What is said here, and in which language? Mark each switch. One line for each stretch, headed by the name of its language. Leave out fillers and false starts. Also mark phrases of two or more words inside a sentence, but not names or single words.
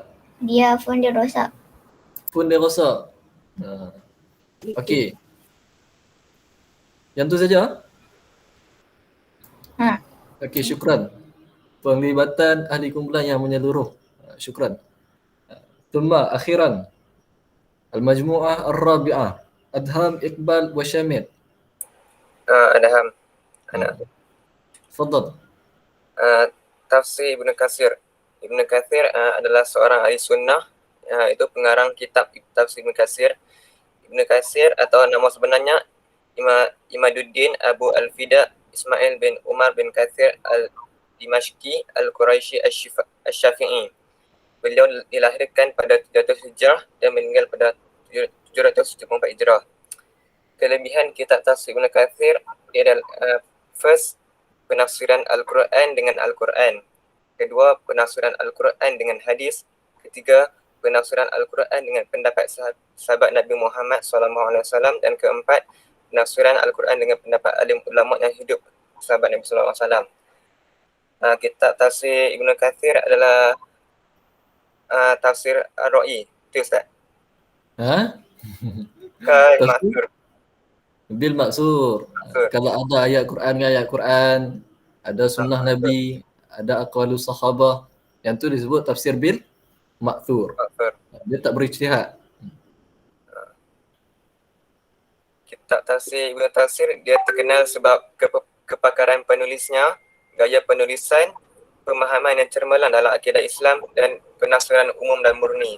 Malay: Dia phone dia rosak. Phone dia rosak. Okey. Yang tu saja? Okey, syukran. Penglibatan ahli kumpulan yang menyeluruh.
Arabic: شكرا. ثم أخيرا. المجموعة الرابعة. أدهم، إقبال وشامل. أدهم. أنا. تفضل.
Malay: Tafsir Ibn Kathir. Ibn Kathir adalah seorang ahli sunnah. Itu pengarang kitab Tafsir Ibn Kathir. Ibn Kathir atau nama sebenarnya Imaduddin Abu Al-Fida Ismail bin Umar bin Kathir Al-Dimashqi Al-Quraisy Asy-Syafi'i. Beliau dilahirkan pada 700 Hijrah dan meninggal pada 774 Hijrah. Kelebihan kitab Tafsir Ibn Kathir dia adalah first, penafsiran Al-Quran dengan Al-Quran. Kedua, penafsiran Al-Quran dengan hadis. Ketiga, penafsiran Al-Quran dengan pendapat sahabat Nabi Muhammad SAW. Dan keempat, penafsiran Al-Quran dengan pendapat alim ulama yang hidup sahabat Nabi SAW. Kitab Tafsir Ibn Kathir adalah tafsir Ar-Ra'i. Itu Ustaz. Ha?
Arabic: المأثور. بالمأثور.
Malay: Kalau ada ayat Quran dengan ayat Quran, ada sunnah Nabi, ada
Arabic: أقوال الصحابة,
Malay: yang tu disebut tafsir
Arabic: بالمأثور.
Malay: Dia tak berijtihad. Kitab tafsir Ibnu Katsir dia terkenal sebab kepakaran penulisnya, gaya penulisan, pemahaman yang cermelang dalam akidah Islam dan penafsiran umum dan murni.